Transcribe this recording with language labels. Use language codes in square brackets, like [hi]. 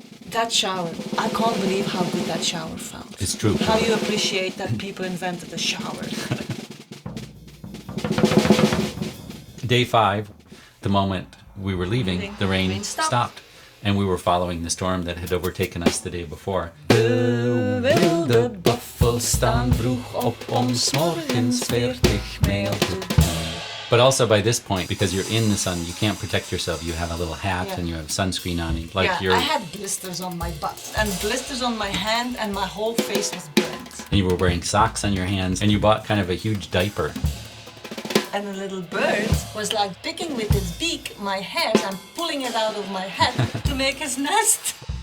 [en] That shower, I can't believe how good that shower felt. It's true. How you appreciate that people invented a shower. Day 5, the moment we were leaving, the rain stopped. And we were following the storm that had overtaken us the day before. [nl] De wilde buffel staan vroeg op om 's morgens 40 mijl te gaan. [en] But also by this point, because you're in the sun, you can't protect yourself. You have a little hat and you have sunscreen on. I had blisters on my butt and blisters on my hand and my whole face was burnt. And you were wearing socks on your hands and you bought kind of a huge diaper. And a little bird was like picking with his beak my hair and pulling it out of my head to make his nest.